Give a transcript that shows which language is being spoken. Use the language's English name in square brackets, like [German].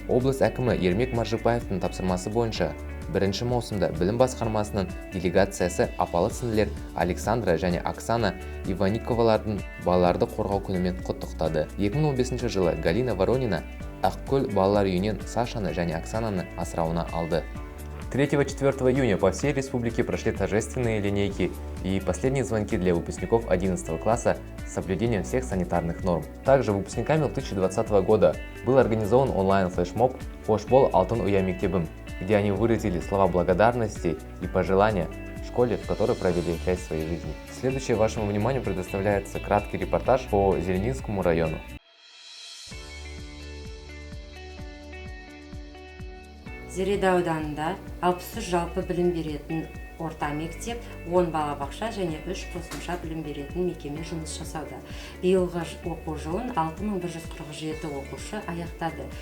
[Kazakh] Облыс әкімі Ермек Маржықпаевтың тапсырмасы бойынша 1 маусымда білім басқармасының делегациясы апалы-сіңлілер Александра және Оксана Иваниковалардың балаларды қорғау күнімен құттықтады. 2015 жылы Галина Воронина Ақкөл балалар үйінен Сашаны және Оксананы асырауына алды. [Russian] 3-4 июня по всей республике прошли торжественные линейки и последние звонки для выпускников 11 класса с соблюдением всех санитарных норм. Также выпускниками 2020 года был организован онлайн-флешмоб [Kazakh] «Қош бол алтын ұя мектебім», [Russian] где они выразили слова благодарности и пожелания школе, в которой провели часть своей жизни. Следующее вашему вниманию предоставляется краткий репортаж по Зеленинскому району. [Kazakh] Зереда ауданында 63 жалпы білім беретін орта мектеп, 10 балабақша және 3 қосымша білім беретін мекеме жұмыс жасауда. Биылғы оқу жылын 6147 оқушы аяқтады.